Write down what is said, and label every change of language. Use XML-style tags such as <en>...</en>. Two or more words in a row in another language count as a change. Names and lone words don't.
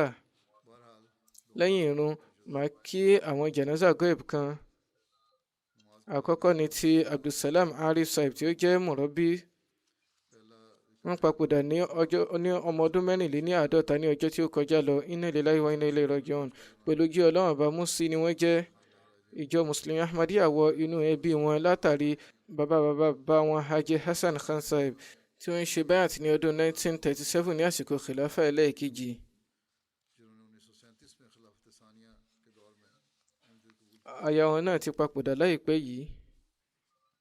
<yo>Lẹ́yìn ìrun, màá kí àwọn janaza goib kan. Àkọ́kọ́ ni ti Abdulsalam Arif Saib tí ó jẹ́ mọ̀rọ́bí. Wọ́n papòdà ní ọmọ ọdún 54 ní ọjọ́ tí ó kọjá lọ.</yo> <ar>إنا لله وإنا إليه راجعون.</ar> <yo>Pẹ̀lú ojú Ọlọ́run ọba Musi ni wọ́n jẹ́. Ìjọ Mùsùlùmí Ahmadiyya wọ inú ẹbí wọn látàrí bàbá wọn Haji Hassan Khan Saib tí wọ́n ń ṣe bayat ní ọdún 1937 ní àsìkò khilafa ẹlẹ́ẹ̀kejì. Aya wọn náà ti papòdà láìpẹ́ yìí.</yo>